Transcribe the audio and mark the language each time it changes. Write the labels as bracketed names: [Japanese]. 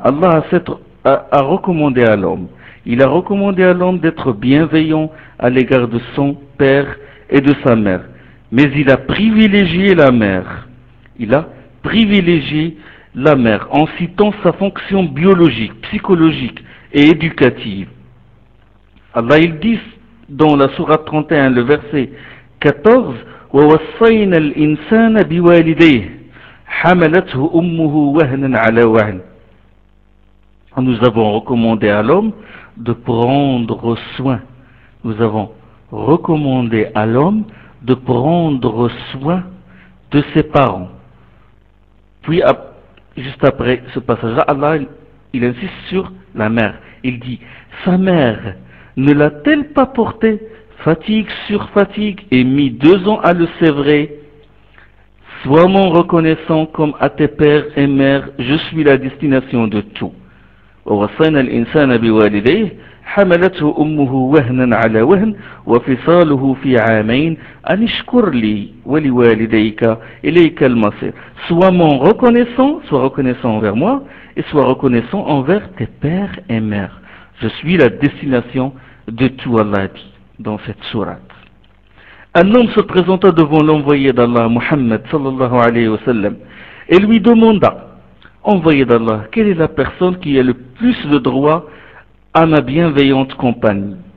[French] Allah a recommandé à l'homme. Il a recommandé à l'homme d'être bienveillant à l'égard de son père et de sa mère. Mais il a privilégié la mère. Il a privilégié la mère en citant sa fonction biologique, psychologique et éducative. Allah, il dit dans la sourate 31, le verset 14, [Arabic] وَوَصَّيْنَا الْإِنسَانَ بِوَالِدَيْهِ حَمَلَتْهُ أُمُّهُ وَهْنًا عَلَى وَهْنٍ. [French] Nous avons recommandé à l'homme de prendre soin. Nous avons recommandé à l'homme de prendre soin de ses parents. Puis, juste après ce passage-là, Allah, il insiste sur la mère. Il dit, sa mère ne l'a-t-elle pas porté, fatigue sur fatigue, et mis 2 ans à le sévrer? Sois-moi reconnaissant comme à tes pères et mères, je suis la destination de tout. [Arabic] ووصينا الإنسان بوالديه حملته أمه وهنا على وهن وفصاله في عامين أن اشكر لي ولوالديك إليك المصير. [French] Sois mon reconnaissant, sois reconnaissant envers moi et sois reconnaissant envers tes pères et mères. Je suis la destination de tout, Allah dit dans cette sourate. Un homme se présenta devant l'envoyé d'Allah, Muhammad sallallahu alayhi wa sallam, et lui demanda, envoyé d'Allah, quelle est la personne qui a le plus de droit à ma bienveillante compagnie?